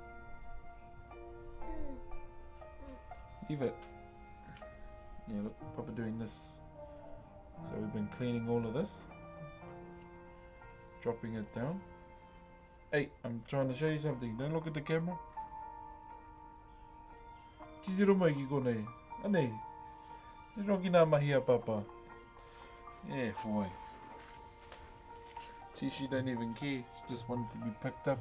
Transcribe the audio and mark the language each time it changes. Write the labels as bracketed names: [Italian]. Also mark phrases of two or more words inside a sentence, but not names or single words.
[English] Leave it. Yeah, look, Papa doing this. So we've been cleaning all of this. Dropping it down. Hey, I'm trying to show you something. Don't look at the camera. [Māori] Titiro mai ki konei. Anei. Titiro ki nā mahi a Papa. [English] Yeah, boy. See, she don't even care. She just wanted to be picked up.